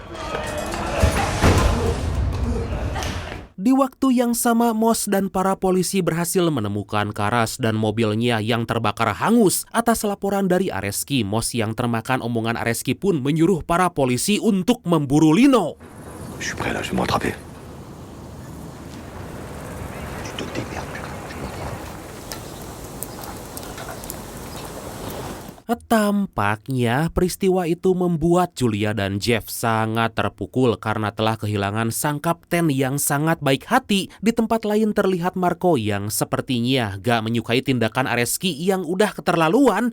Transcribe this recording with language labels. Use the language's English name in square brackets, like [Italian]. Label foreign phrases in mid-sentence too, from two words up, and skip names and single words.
[Indonesian] Di waktu yang sama, Moss dan para polisi berhasil menemukan Karas dan mobilnya yang terbakar hangus. Atas laporan dari Areski, Moss yang termakan omongan Areski pun menyuruh para polisi untuk memburu Lino. [French] Je suis prêt là, je vais me rattraper. Tu te démerdes. [Indonesian] Tampaknya peristiwa itu membuat Julia dan Jeff sangat terpukul karena telah kehilangan sang kapten yang sangat baik hati. Di tempat lain terlihat Marco yang sepertinya gak menyukai tindakan Areski yang udah keterlaluan.